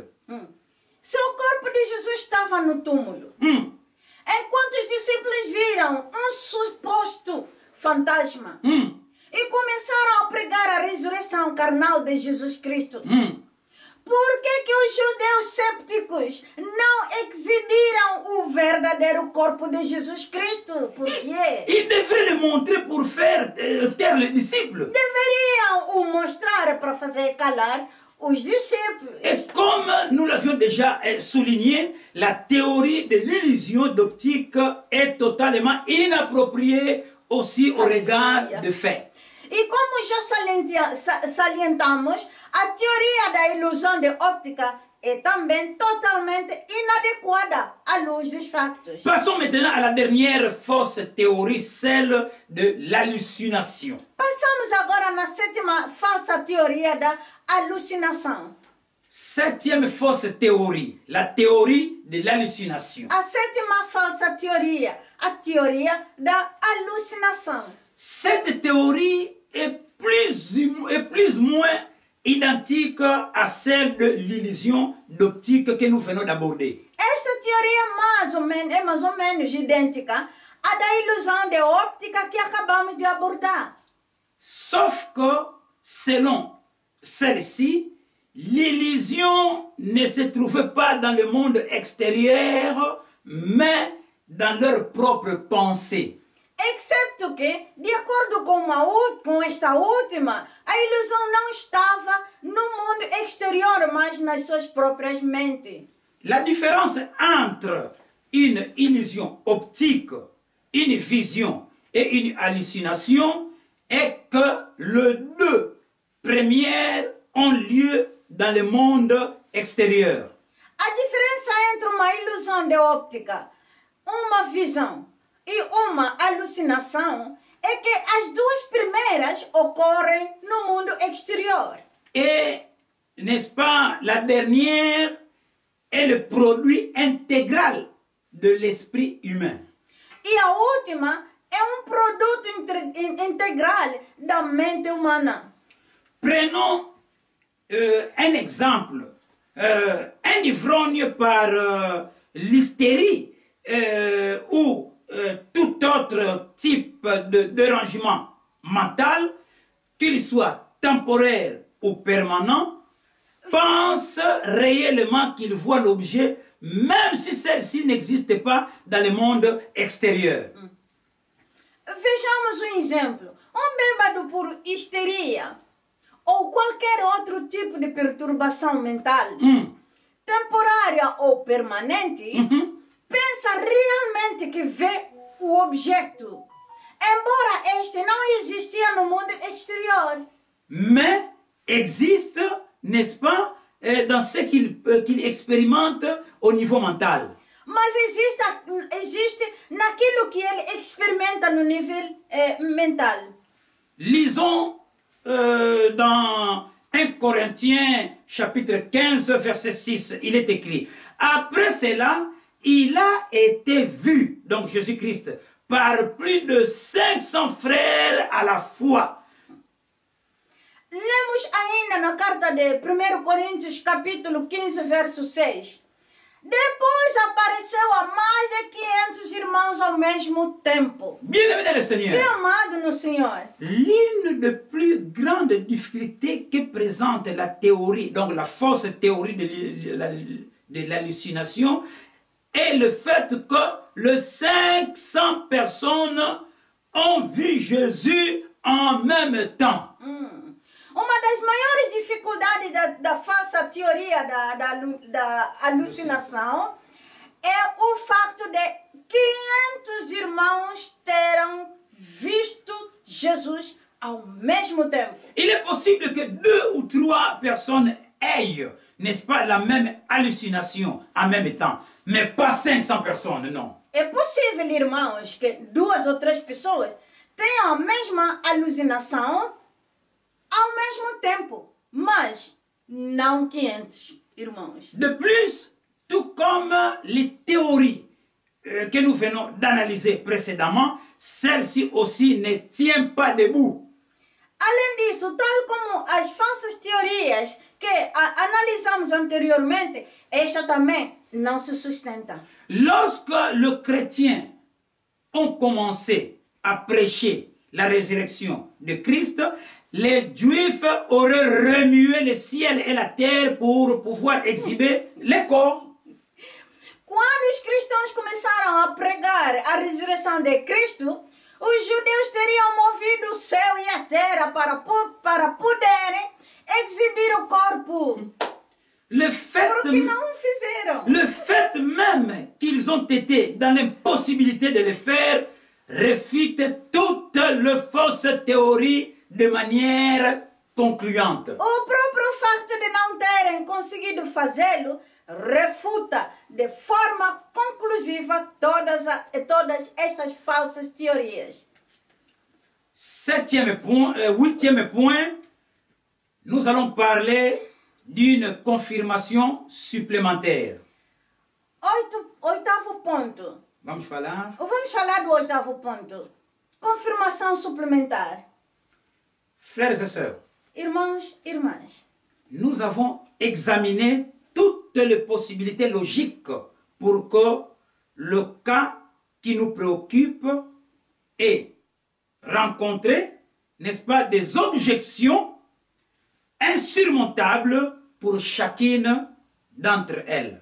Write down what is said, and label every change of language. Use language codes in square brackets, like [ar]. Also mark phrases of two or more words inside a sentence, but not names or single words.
[pt] Se o corpo de Jesus estava no túmulo, enquanto os discípulos viram um suposto fantasma e começaram a pregar a ressurreição carnal de Jesus Cristo, por que os judeus sépticos não exibiram o verdadeiro corpo de Jesus Cristo? Por quê? [fr] Ils devraient le montrer pour faire taire les disciples. [pt] Deveriam o mostrar para fazer calar os discípulos. [fr] Et comme nous l'avions déjà souligné, la théorie de l'illusion d'optique est totalement inappropriée aussi au regard des faits. [pt] E como já salientamos, a teoria da ilusão de óptica é também totalmente inadequada à luz dos fatos. [fr] Passons maintenant à la dernière fausse théorie, celle de l'hallucination. [pt] Passamos agora na sétima falsa teoria da alucinação. [fr] Septième fausse théorie, la théorie de l'hallucination. [pt] A sétima falsa teoria, a teoria da alucinação. [fr] Cette théorie est plus ou moins identique à celle de l'illusion d'optique que nous venons d'aborder. [pt] Esta teoria é mais ou menos idêntica à da ilusão de óptica que acabamos de abordar. [fr] Sauf que, selon celle-ci, l'illusion ne se trouvait pas dans le monde extérieur, mais dans leur propre pensée. [pt] Excepto que, de acordo com esta última, a ilusão não estava no mundo exterior, mas nas suas próprias mentes. [fr] La différence entre une illusion optique, une vision et une hallucination est que les deux premières ont lieu dans le monde extérieur. [pt] A diferença entre uma ilusão de óptica, uma visão e uma alucinação é que as duas primeiras ocorrem no mundo exterior. [fr] Et, n'est-ce pas, la dernière est le produit intégral de l'esprit humain. [pt] E a última é produto integral da mente humana. [fr] Prenons un exemple. Un ivrogne par l'hystérie ou tout autre type de dérangement mental, qu'il soit temporaire ou permanent, pense réellement qu'il voit l'objet, même si celle-ci n'existe pas dans le monde extérieur. [pt] Vejamos exemplo. Bêbado por histeria ou qualquer outro tipo de perturbação mental, temporária ou permanente, pensa realmente que vê o objeto, embora este não existia no mundo exterior. [fr] Mais existe, n'est-ce pas, dans ce qu'il expérimente au niveau mental. [pt] Mas existe naquilo que ele experimenta no nível mental. [fr] Lisons dans 1 Corinthiens chapitre 15 verset 6, il est écrit: après cela, il a été vu, donc Jésus-Christ, par plus de 500 frères à la fois. [pt] Lemos ainda na carta de 1 Coríntios capítulo 15 verso 6. Depois apareceu a mais de 500 irmãos ao mesmo tempo. [fr] Bien-aimé le Seigneur, [pt] Bem amado no Senhor. [fr] l'une des plus grandes difficultés que présente la théorie, donc la fausse théorie de l'hallucination, est le fait que les 500 personnes ont vu Jésus en même temps. [pt] Uma das maiores dificuldades da falsa teoria da alucinação é o facto de 500 irmãos terem visto Jesus ao mesmo tempo. [fr] Il est possible que 2 ou 3 personnes aient, n'est-ce pas, la même hallucination en même temps, mais pas 500 personnes, non. [pt] É possível, irmãos, que 2 ou 3 pessoas têm a mesma alucinação ao mesmo tempo, mas não 500 irmãos. [fr] De plus, tout comme les théories que nous venons d'analyser précédemment, celles-ci aussi ne tiennent pas debout. [pt] Além disso, tal como as falsas teorias que analisamos anteriormente, esta também não se sustenta. [fr] Lorsque les chrétiens ont commencé à prêcher la résurrection de Christ, les Juifs auraient remué le ciel et la terre pour pouvoir exhiber les corps. [pt] Quando os cristãos começaram a pregar a ressurreição de Cristo, os judeus teriam movido o céu e a terra para poderem exibir o corpo. [fr] Le fait même qu'ils ont été dans l'impossibilité de le faire réfute toutes les fausses théories de manière concluante. [pt] O próprio facto de não terem conseguido fazê-lo refuta de forma conclusiva todas estas falsas teorias. [fr] Huitième point, nous allons parler d'une confirmation supplémentaire. [pt] Oitavo ponto. Vamos falar do oitavo ponto. Confirmação suplementar. [fr] Frères et sœurs, [pt] irmãos, irmãs, [fr] nous avons examiné toutes les possibilités logiques pour que le cas qui nous préoccupe ait rencontré, n'est-ce pas, des objections insurmontables pour chacune d'entre elles.